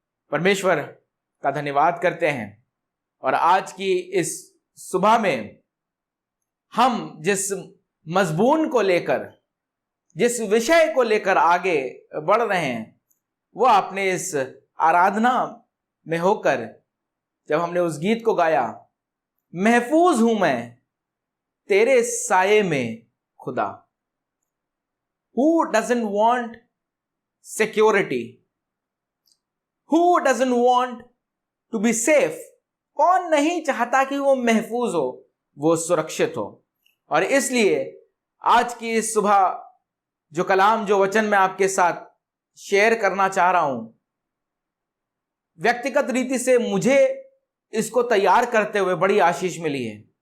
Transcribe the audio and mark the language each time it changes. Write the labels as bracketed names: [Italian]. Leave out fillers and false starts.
[Hindi] परमेश्वर का धन्यवाद करते हैं, और आज की इस सुबह में हम जिस मजमून को लेकर, जिस विषय को लेकर आगे बढ़ रहे हैं, वो आपने इस आराधना में होकर जब हमने उस गीत को गाया, महफूज हूं मैं तेरे साये में खुदा। [English] Who doesn't want security? Who doesn't want to be safe? [Hindi] कौन नहीं चाहता कि वो महफूज हो, वो सुरक्षित हो। और इसलिए आज की इस सुबह जो कलाम, जो वचन मैं आपके साथ शेयर करना चाह रहा हूं, व्यक्तिगत रीति से मुझे इसको तैयार करते हुए बड़ी आशीष मिली है।